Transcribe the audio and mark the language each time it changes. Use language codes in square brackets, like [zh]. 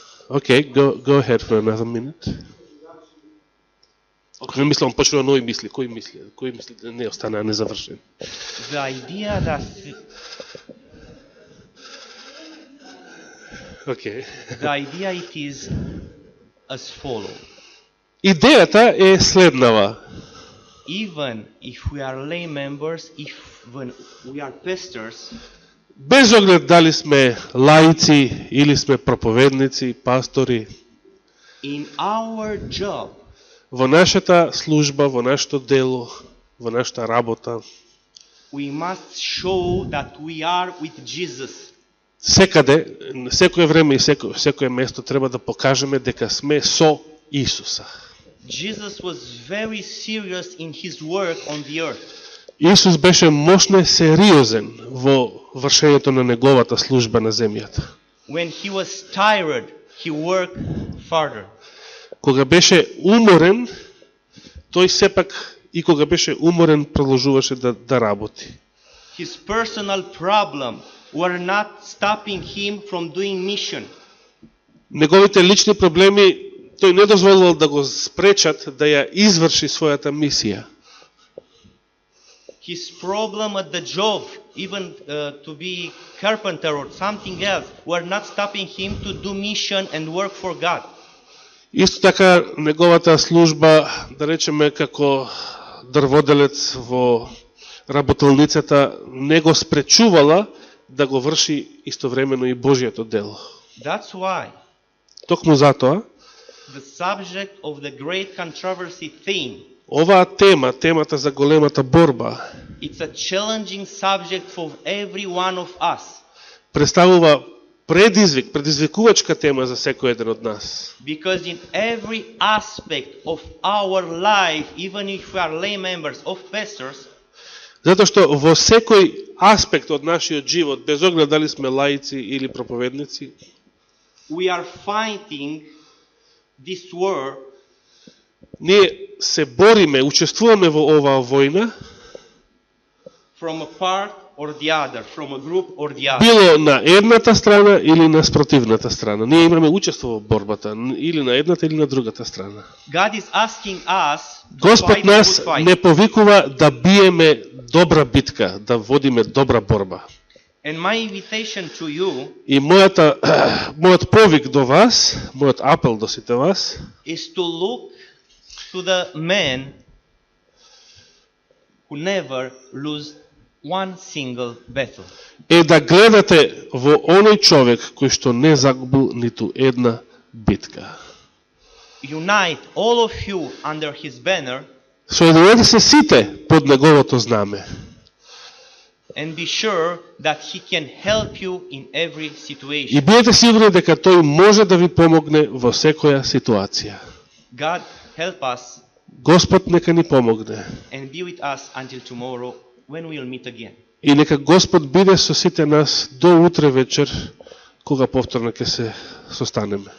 [en] Okay, go ahead for another minute. [mk] Кој мислам почнува нови мисли? Кој мисли да не остана незавршен? [en] The idea that Okay. the idea it is as follow. [mk] Идејата е следнава. [en] Even if we are lay members, when we are pastors, [mk] Без оглед дали сме лаици или сме проповедници, пастори, [en] in our job, [mk] во нашата служба, во нашето дело, во нашата работа, [en] we must show that we are with Jesus. [mk] секаде, секое време и секое место треба да покажеме дека сме со Исуса. [en] Jesus was very serious in his work on the earth. [mk] Исус беше мощно сериозен во вршењето на неговата служба на земјата. [en] When he was tired, he worked farther. [mk] Кога беше уморен, тој сепак и кога беше уморен продолжуваше да работи. [en] His personal problem were not stopping him from doing mission. [mk] Неговите лични проблеми тој не дозволувал да го спречат да ја изврши својата мисија. [en] His problem at the job, even to be carpenter or something else, were not stopping him to do mission and work for God. [mk] Исто така неговата служба, да речеме како дрводелец во работилницата, не го спречувала да го врши истовремено и Божјото дело. [en] That's why [mk] Токму затоа, [en] the subject of the great controversy theme, [mk] оваа тема, темата за големата борба, [en] it's a challenging subject for every one of us. [mk] представува предизвикувачка тема за секој еден од нас. [en] Because in every aspect of our life, even if we are lay members of pastors, [mk] Затоа што во секој аспект од нашиот живот, без оглед дали сме лаици или проповедници, [en] we are fighting this war [mk] ние се бориме, учествуваме во оваа војна, [en] from a part or the other, from a group or the other. [mk] било на едната страна или на спротивната страна. Ние имаме учество во борбата, или на едната или на другата страна. [en] God is asking us to [mk] Господ [en] fight a [mk] нас [en] good fight. [mk] не повикува да биеме добра битка, да водиме добра борба. [en] And my invitation to you [mk] И мојот повик до вас, мојот апел до сите вас, [en] is to look to the man who never lose one single battle. [mk] е да гледате во оној човек кој што не загубил ниту една битка. [en] Unite all of you under his banner [mk] Соединете се сите под неговото знаме [en] and be sure that he can help you in every [mk] и [en] situation. [mk] бидете сигурни дека тој може да ви помогне во секоја ситуација. [en] God help us [mk] Господ нека ни помогне [en] and be with us until tomorrow when we'll meet again. [mk] и нека Господ биде со сите нас до утре вечер кога повторно ќе се состанеме.